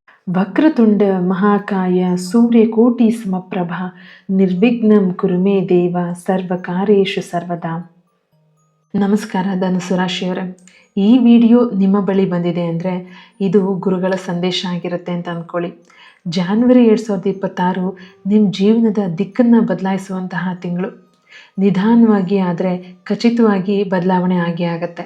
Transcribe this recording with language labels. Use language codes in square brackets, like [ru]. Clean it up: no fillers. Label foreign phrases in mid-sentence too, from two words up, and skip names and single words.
[sa] ವಕ್ರತುಂಡ ಮಹಾಕಾಯ ಸೂರ್ಯಕೋಟಿ ಸಮಪ್ರಭ ನಿರ್ವಿಘ್ನಂ ಕುರು ಮೇ ದೇವ ಸರ್ವಕಾರ್ಯೇಷು ಸರ್ವದಾ. [kn] ನಮಸ್ಕಾರ ಧನುಸು ರಾಶಿಯವರೇ, ಈ ವಿಡಿಯೋ ನಿಮ್ಮ ಬಳಿ ಬಂದಿದೆ ಅಂದರೆ ಇದು ಗುರುಗಳ ಸಂದೇಶ ಆಗಿರುತ್ತೆ ಅಂತ ಅಂದ್ಕೊಳ್ಳಿ. ಜಾನ್ವರಿ 2026 ನಿಮ್ಮ ಜೀವನದ ದಿಕ್ಕನ್ನು ಬದಲಾಯಿಸುವಂತಹ ತಿಂಗಳು. ನಿಧಾನವಾಗಿ ಆದರೆ ಖಚಿತವಾಗಿ ಬದಲಾವಣೆ ಆಗೇ ಆಗುತ್ತೆ.